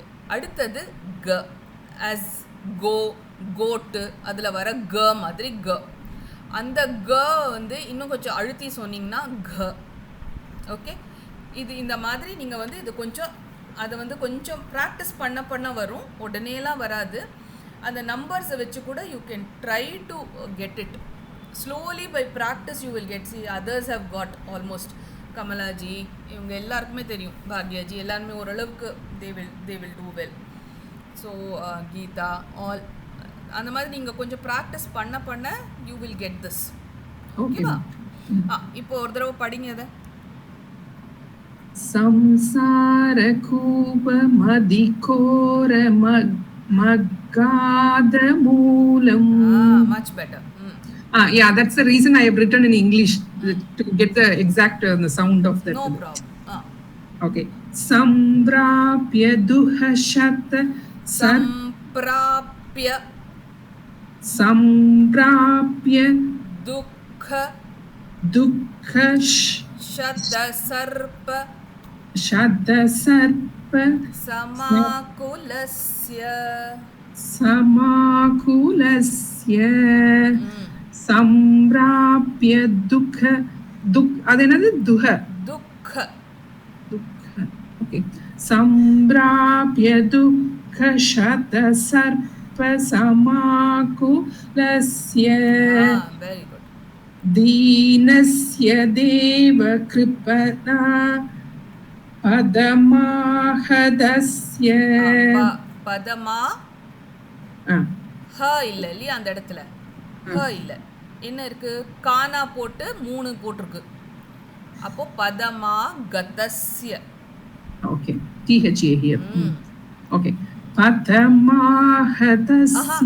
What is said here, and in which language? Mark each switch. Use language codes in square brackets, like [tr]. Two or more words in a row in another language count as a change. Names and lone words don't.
[ta] அடுத்தது க அஸ் கோ கோட்டு, அதில் வர க மாதிரி க. அந்த க வந்து இன்னும் கொஞ்சம் அழுத்தி சொன்னீங்கன்னா க. ஓகே, இது இந்த மாதிரி நீங்கள் வந்து இது கொஞ்சம் அதை வந்து கொஞ்சம் ப்ராக்டிஸ் பண்ண வரும், உடனேலாம் வராது. அந்த நம்பர்ஸை வச்சு கூட [en] you can try to get it. slowly by practice you will get. see others have got almost. [ta] கமலாஜி இவங்க எல்லாருக்குமே தெரியும், பாக்யாஜி எல்லாருமே ஓரளவுக்கு [en] they will do well. [ta] ஸோ கீதா ஆல் அந்த மாதிரி நீங்கள் கொஞ்சம் ப்ராக்டிஸ் பண்ண [en] you will get this. [ta] ஓகேவா? இப்போ ஒரு தடவை படிங்க அதை. [sa] संसार कूप मदिकोर मगाद मूलम. [en] Much better. Yeah, that's the reason I have written in English to get the exact the sound of that. No problem. Okay. [sa] सम्प्राप्य दुःखशत सम्प्राप्य दुःख शत सर्प समाकुलस्य सम्प्राप्य दुःख [ta] அது என்னது [sa] दुःख okay सम्प्राप्य दुःख शत सर्प समाकुलस्य [en] very good [sa] दीनस्य देव कृपण पदमागतस्य [ta] padama ஹ இல்ல இல்லையா அந்த இடத்துல ஹ இல்ல என்ன இருக்கு கானா போட்டு 3 போட்டிருக்கு அப்போ [sa] पदमा गतस्य [en] okay tha here okay padamahadasya